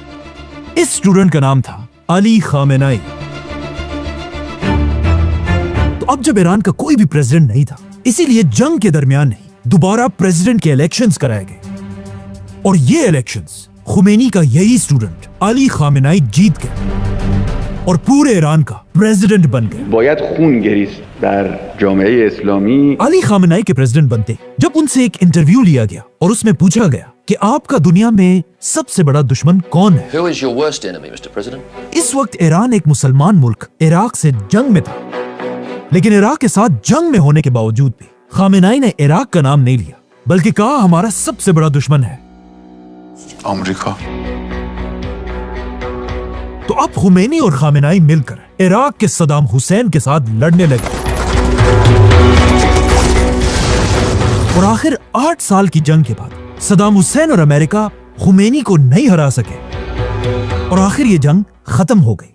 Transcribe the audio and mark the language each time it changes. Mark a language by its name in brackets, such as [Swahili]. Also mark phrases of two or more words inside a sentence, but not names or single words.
[Hindi] इस स्टूडेंट का नाम था अली खामेनाई। तो अब जब ईरान का कोई भी प्रेसिडेंट नहीं था, इसीलिए जंग के दरमियान ही दोबारा प्रेसिडेंट के इलेक्शंस कराए गए और ये इलेक्शंस खुमैनी का यही स्टूडेंट अली खामेनाई जीत गए और पूरे ईरान का प्रेसिडेंट बन गए। [Persian] باید خون گریست در جامعه اسلامی। [Hindi] अली खामेनाई के प्रेसिडेंट बनते जब उनसे एक इंटरव्यू लिया गया और उसमें पूछा गया कि आपका दुनिया में सबसे बड़ा दुश्मन कौन है। [English] Who is your worst enemy, Mr. President? [Hindi] इस वक्त ईरान एक मुसलमान मुल्क इराक से जंग में था, लेकिन इराक के साथ जंग में होने के बावजूद भी खामेनाई ने इराक का नाम नहीं लिया, बल्कि कहा हमारा सबसे बड़ा दुश्मन है अमेरिका। तो अब खुमैनी और खामेनाई मिलकर इराक के सद्दाम हुसैन के साथ लड़ने लगे और आखिर 8 साल की जंग के बाद सद्दाम हुसैन और अमेरिका खुमैनी को नहीं हरा सके और आखिर ये जंग खत्म हो गई।